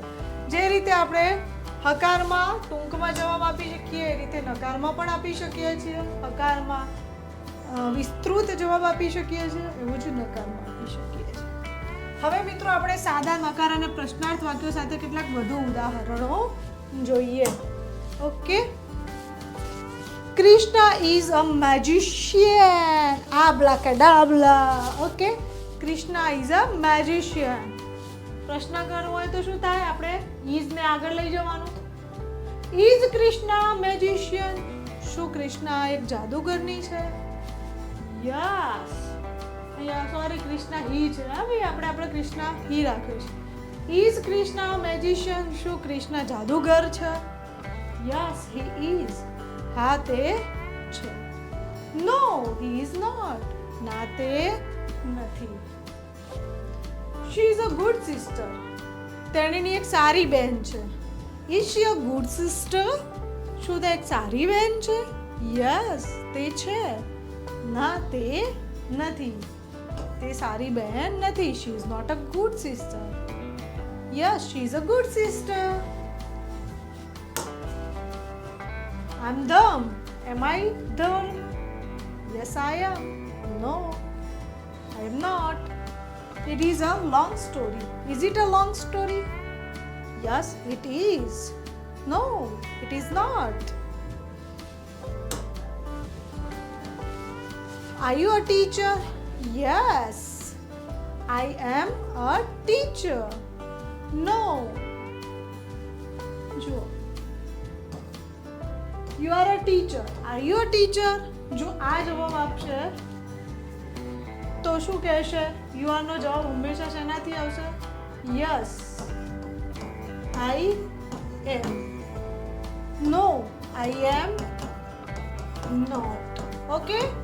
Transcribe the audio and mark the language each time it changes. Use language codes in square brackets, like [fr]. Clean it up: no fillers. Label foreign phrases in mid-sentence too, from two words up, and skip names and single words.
[gu] જે રીતે આપણે હકારમાં ટૂંકમાં જવાબ આપી શકીએ એ રીતે નકારમાં પણ આપી શકીએ છીએ. હકારમાં વિસ્તૃત જવાબ આપી શકીએ છીએ, એવું જ નકારમાં આપી શકીએ છીએ. હવે મિત્રો આપણે સાદા નકાર અને પ્રશ્નાર્થ વાક્યો સાથે કેટલાક વધુ ઉદાહરણો જોઈએ. ઓકે. [en] Krishna is a magician. Abracadabra. Okay. Krishna is a magician. [gu] પ્રશ્ન કરવો હોય તો શું થાય? આપણે is ને આગળ લઈ જવાનું. [en] Is Krishna magician? [gu] શું કૃષ્ણા એક જાદુગરની છે? યસ. અહીંયા સોરી, કૃષ્ણા હી છે. હા ભાઈ, આપણે કૃષ્ણા હી રાખ્યો છે. [en] Is Krishna magician? [gu] શું કૃષ્ણ જાદુગર છે? યસ, [en] he is. [gu] હા તે છે. નો, [en] he is not. [gu] ના તે નથી. [en] She is a good sister. [gu] તેણીની એક સારી બહેન છે. [en] Is she a good sister? [gu] શું તે એક સારી બહેન છે? યસ, તે છે. ના તે નથી. તે સારી બહેન નથી. [en] She is not a good sister. Yes, she is a good sister. I'm dumb. Am I dumb? Yes, I am. No, I am not. It is a long story. Is it a long story? Yes, it is. No, it is not. Are you a teacher? Yes, I am a teacher. No. Jo. You are a teacher. Are you a teacher? [gu] જો આ જવાબ આપશે તો શું કહેશે? [en] You are [gu] નો જવાબ હંમેશા શેનાથી આવશે? [en] Yes, I am. No, I am not. Okay.